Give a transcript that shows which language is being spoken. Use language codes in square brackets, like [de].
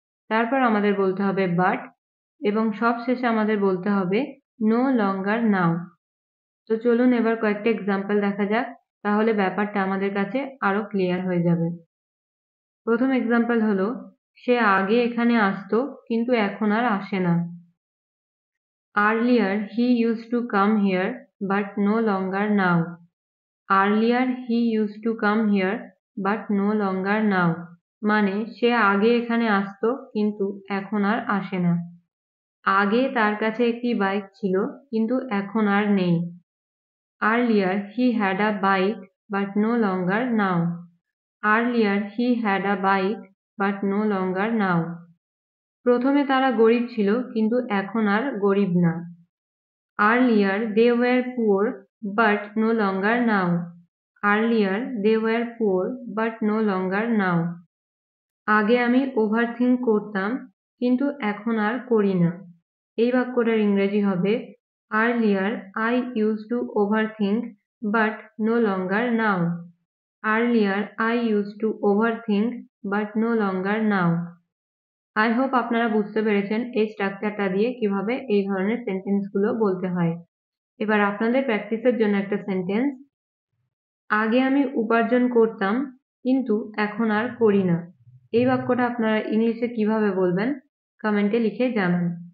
[bn] তারপর আমাদের বলতে হবে বাট, এবং সব শেষে আমাদের বলতে হবে নো লঙ্গার নাও। তো চলুন এবার কয়েকটা এক্সাম্পল দেখা যাক, তাহলে ব্যাপারটা আমাদের কাছে আরো ক্লিয়ার হয়ে যাবে। প্রথম এক্সাম্পল হলো সে আগে এখানে আসতো কিন্তু এখন আর আসে না। [en] Earlier he used to come here but no longer now. Earlier he used to come here but no longer now. [bn] মানে সে আগে এখানে আসতো কিন্তু এখন আর আসে না। আগে তার কাছে একটি বাইক ছিল কিন্তু এখন আর নেই। [en] Earlier he had a bike but no longer now. Earlier he had a bike but no longer now. [bn] প্রথমে তারা গরিব ছিল কিন্তু এখন আর গরিব না। [en] Earlier they were poor but no longer now. Earlier they were poor but no longer now. [bn] আগে আমি ওভারথিঙ্ক করতাম কিন্তু এখন আর করি না। এই বাক্যটার ইংরেজি হবে [en] Earlier I used to overthink but no longer now. Earlier I used to overthink but no longer now. [bn] I hope আপনারা বুঝতে পেরেছেন এই স্ট্রাকচারটা দিয়ে কিভাবে এই ধরনের সেন্টেন্সগুলো বলতে হয়। এবার আপনাদের প্র্যাকটিসের জন্য একটা সেন্টেন্স। আগে আমি উপার্জন করতাম কিন্তু এখন আর করি না। এই বাক্যটা আপনারা ইংলিশে কিভাবে বলবেন কমেন্টে লিখে জানান।